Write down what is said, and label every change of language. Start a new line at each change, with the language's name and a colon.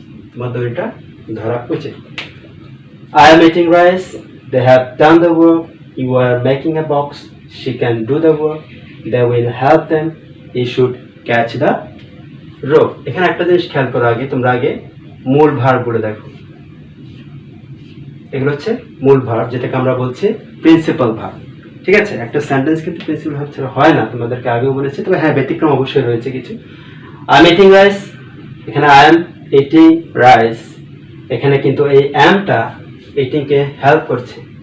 Bangla: তোমার দড়িটা ধরা উচিত।
English: I am eating rice. they have done the work, you are making a box, she can do the work, they will help them, you should catch the rope.
Bangla: এখানে একটা জিনিস খেয়াল করো, আগে তোমরা আগে মূল ভার্বগুলো দেখো। এগুলো হচ্ছে মূল ভার্ব, যেটাকে আমরা বলছি প্রিন্সিপাল ভার্ব। ঠিক আছে, একটা সেন্টেন্স কিন্তু প্রিন্সিপাল ভার্ব ছাড়া হয় না, তোমাদেরকে আগেও বলেছি। তবে হ্যাঁ, ব্যতিক্রম অবশ্যই রয়েছে কিছু।
English: I am eating rice,
Bangla: এখানে আই এম ইটিং রাইস, এখানে কিন্তু এই অ্যামটা ইটিংকে হেল্প করছে।